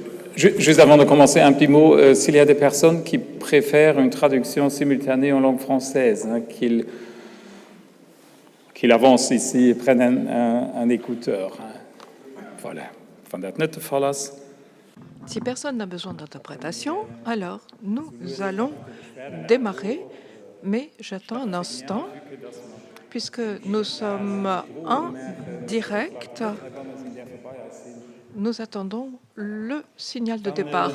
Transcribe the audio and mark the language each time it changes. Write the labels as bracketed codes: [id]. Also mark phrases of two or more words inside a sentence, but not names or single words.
[fr] Juste avant de commencer, un petit mot. S'il y a des personnes qui préfèrent une traduction simultanée en langue française, qu'ils avancent ici et prennent un écouteur. Voilà. [nl] Van dat niet te geval is. [fr] Si personne n'a besoin d'interprétation, alors nous allons démarrer, mais j'attends un instant, puisque nous sommes en direct. Nous attendons le signal de départ.